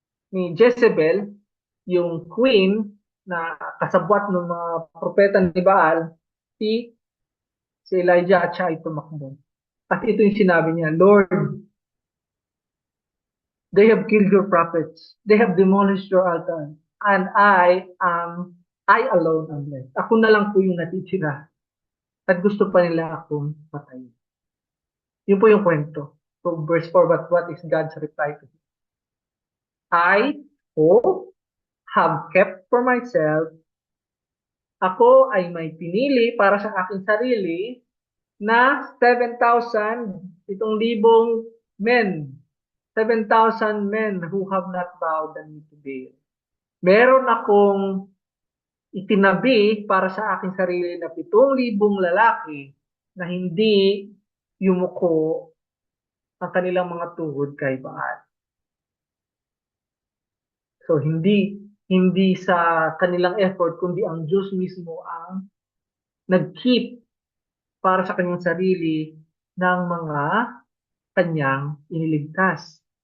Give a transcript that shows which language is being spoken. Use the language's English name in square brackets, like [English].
[Filipino] ni Jezebel, yung queen na kasabwat ng mga propeta ni Baal, si, si Elijah at siya ay tumakbo. At ito yung sinabi niya, [English] Lord, they have killed your prophets. They have demolished your altar. And I alone am left. [Filipino] Ako na lang po yung natitira. At gusto pa nila akong patayin. Yun po yung kwento. [English] So verse 4, but what is God's reply to him? I, who have kept for myself, [Filipino] ako ay may pinili para sa aking sarili na 7,000, 7,000 men. [English] 7,000 men who have not bowed the knee to Baal. [Filipino] Meron akong itinabi para sa aking sarili na 7,000 lalaki na hindi yumuko ang kanilang mga tuhod kay Baal. So hindi sa kanilang effort kundi ang Diyos mismo ang nag-keep para sa kanyang sarili ng mga kanyang iniligtas.